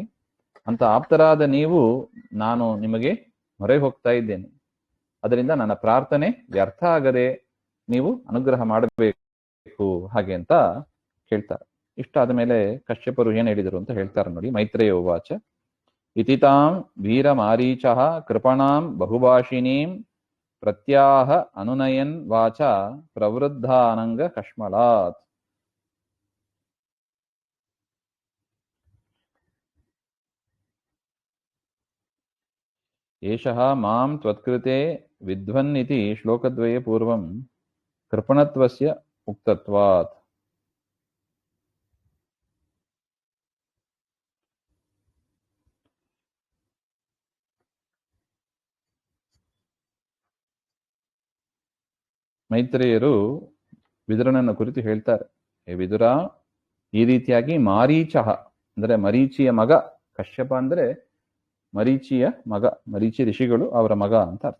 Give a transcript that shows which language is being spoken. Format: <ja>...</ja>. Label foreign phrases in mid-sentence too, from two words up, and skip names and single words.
<kn>ಅಂತ ಆಪ್ತರಾದ ನೀವು, ನಾನು ನಿಮಗೆ ಮೊರೆ ಹೋಗ್ತಾ ಇದ್ದೇನೆ, ಅದರಿಂದ ನನ್ನ ಪ್ರಾರ್ಥನೆ ವ್ಯರ್ಥ ಆಗದೆ ನೀವು ಅನುಗ್ರಹ ಮಾಡಬೇಕು ಹಾಗೆ ಅಂತ ಕೇಳ್ತಾರೆ. ಇಷ್ಟಾದ ಮೇಲೆ ಕಶ್ಯಪರು ಏನ್ ಹೇಳಿದರು ಅಂತ ಹೇಳ್ತಾರೆ ನೋಡಿ.</kn> <sa>ಮೈತ್ರೇಯ ಉವಾಚ ಇತಿತಾಂ ವೀರಮಾರೀಚಃ ಕೃಪಣಾಂ ಬಹುಭಾಷಿಣೀಂ ಪ್ರತ್ಯಾಹ ಅನುನಯನ್ ವಾಚ ಪ್ರವೃದ್ಧಾನಂಗ ಕಶ್ಮಲಾತ್. ಏಷಃ ಮಾಂ ತ್ವತ್ಕೃತೆ ವಿದ್ವನ್ನಿತಿ ಶ್ಲೋಕದ್ವಯೇ ಪೂರ್ವಂ ಕೃಪಣತ್ವಸ್ಯ ಉಕ್ತತ್ವಾತ್.</sa> <kn>ಮೈತ್ರೇಯರು ವಿದುರನನ್ನು ಕುರಿತು ಹೇಳ್ತಾರೆ, ಹೇ ವಿದುರ, ಈ ರೀತಿಯಾಗಿ ಮಾರೀಚಃ ಅಂದ್ರೆ ಮರೀಚಿಯ ಮಗ, ಕಶ್ಯಪ ಅಂದ್ರೆ ಮರೀಚಿಯ ಮಗ, ಮರೀಚಿ ಋಷಿಗಳು ಅವರ ಮಗ ಅಂತ ಅರ್ಥ.</kn>